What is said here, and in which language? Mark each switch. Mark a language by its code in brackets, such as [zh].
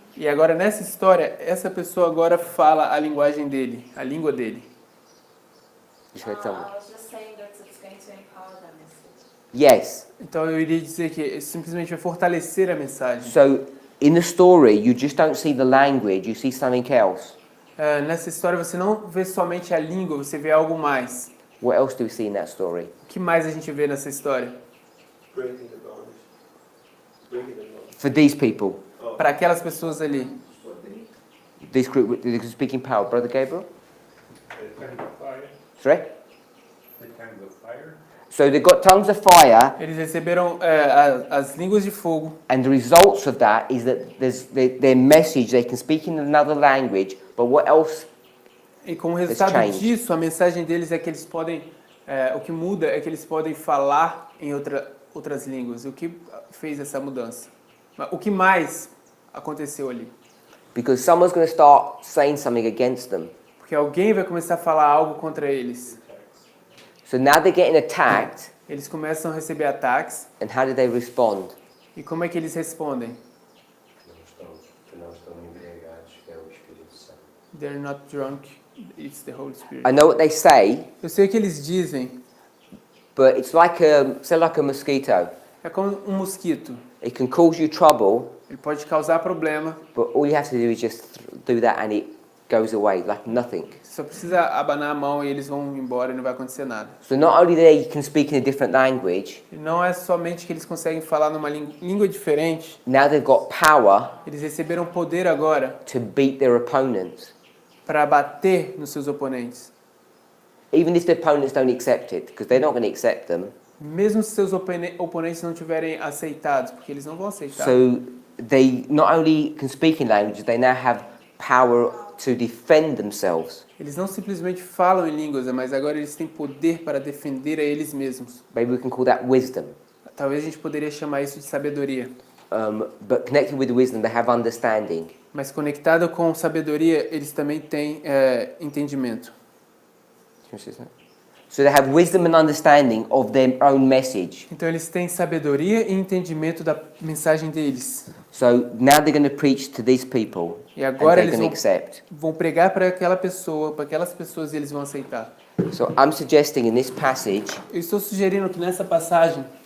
[pt] E agora nessa história, essa pessoa agora fala a linguagem dele, a língua dele. [en] Just gonna tell me. I was just saying that it's going to empower the message. Yes. [pt] Então eu iria dizer que simplesmente vai fortalecer a mensagem. [en] So in the story, you just don't see the language; you see something else. [pt] Nessa história você não vê somente a língua, você vê algo mais. [en] What else do we see in that story? [pt] O que mais a gente vê nessa história? [en] Breaking the bondage. Breaking the bondage. For these people, [pt] Para aquelas pessoas ali. [en] this group, they could speak in power. Brother Gabriel, The tongues of fire. sorry. The tongues of fire. So they got tongues of fire, [pt] Eles receberam as línguas de fogo. [en] and the results of that is that their message, they can speak in another language, but what else? [pt] E como resultado [en] changed. [pt] disso, a mensagem deles é que eles podem... o que muda é que eles podem falar em outras línguas. O que fez essa mudança? Mas o que mais aconteceu ali? [en] Because someone's going to start saying something against them. [pt] Porque alguém vai começar a falar algo contra eles. [en] So now they're getting attacked, [pt] Eles começam a receber ataques. [en] and how do they respond? [pt] E como é que eles respondem? Que não estão embriagados, é o Espírito Santo. [en] They're not drunk, it's the Holy Spirit. I know what they say, [pt] Eu sei o que eles dizem. [en] but it's like a mosquito. [pt] É como um mosquito. [en] It can cause you trouble, [pt] Ele pode causar problema. [en] but all you have to do is just do that and it goes away like nothing. [pt] Você só precisa abanar a mão e eles vão embora e não vai acontecer nada. [en] So not only they can speak in a different language, [pt] E não é somente que eles conseguem falar numa língua diferente. [en] now they've got power [pt] Eles receberam poder agora [en] to beat their opponents. [pt] para bater nos seus oponentes. [en] Even if the opponents don't accept it, because they're not going to accept them. [pt] Mesmo se seus oponentes não tiverem aceitados, porque eles não vão aceitar. [en] So they not only can speak in languages, they now have power to defend themselves. [pt] Eles não simplesmente falam em línguas, mas agora eles têm poder para defender a eles mesmos. [en] Maybe we can call that wisdom. [pt] Talvez a gente poderia chamar isso de sabedoria. [en] But connected with wisdom, they have understanding. [pt] Mas conectado com sabedoria, eles também têm entendimento. [en] So they have wisdom and understanding of their own message. [pt] Então eles têm sabedoria e entendimento da mensagem deles. [en] So now they're going to preach to these people, [pt] E [en] and [pt] agora [en] they're [pt] eles [en] going to accept. [pt] vão pregar para aquela pessoa, para aquelas pessoas e eles vão aceitar. [en] So I'm suggesting in this passage, [pt] Eu estou sugerindo que nessa passagem,